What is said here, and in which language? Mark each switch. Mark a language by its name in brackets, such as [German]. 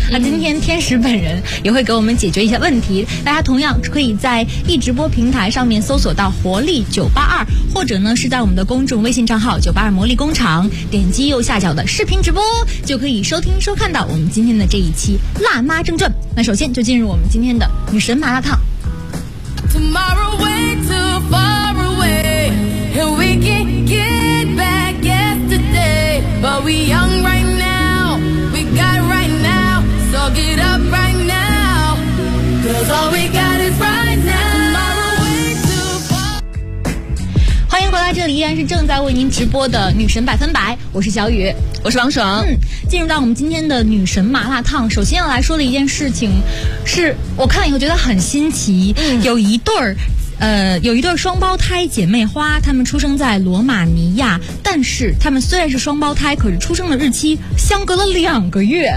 [Chinese] 那今天天使本人也会给我们解决一些问题，大家同样可以在一直播平台上面搜索到活力982，或者呢是在我们的公众微信账号982魔力工厂点击右下角的视频直播，就可以收听收看到我们今天的这一期辣妈正传。那首先就进入我们今天的女神麻辣烫。 [English] Tomorrow way too far away, and we can get back yesterday, but we young right now, we got right now, so get up right now, cause all we got is right now. [Chinese] 这里依然是正在为您直播的女神百分百，我是小雨，我是王爽。进入到我们今天的女神麻辣烫，首先要来说的一件事情是我看了以后觉得很新奇。有一对双胞胎姐妹花，她们出生在罗马尼亚，但是她们虽然是双胞胎，可是出生的日期相隔了两个月。